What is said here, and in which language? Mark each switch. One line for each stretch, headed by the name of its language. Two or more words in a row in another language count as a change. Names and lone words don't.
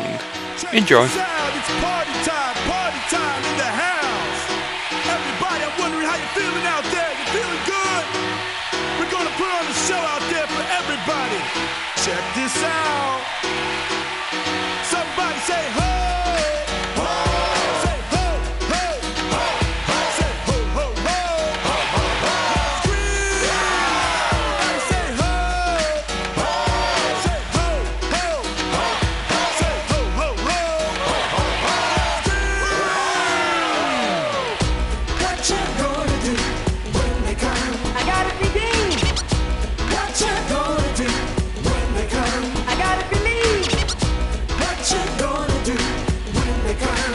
English: Enjoy. It's party time in the house. Everybody, I'm wondering how you're feeling out there. You feeling good? We're gonna put on a show out there for everybody. Check this out. Somebody say ho! Ho! Say ho, ho, ho, ho. Say ho, ho, ho. Ho, ho, ho. Scream! Say ho! Ho! Say ho, ho, ho, ho. Say ho, ho, ho. Ho, ho, ho. Scream! What you gonna do when they come? I gotta be dean. What you gonna do when they come? I gotta believe. What you gonna do when they come?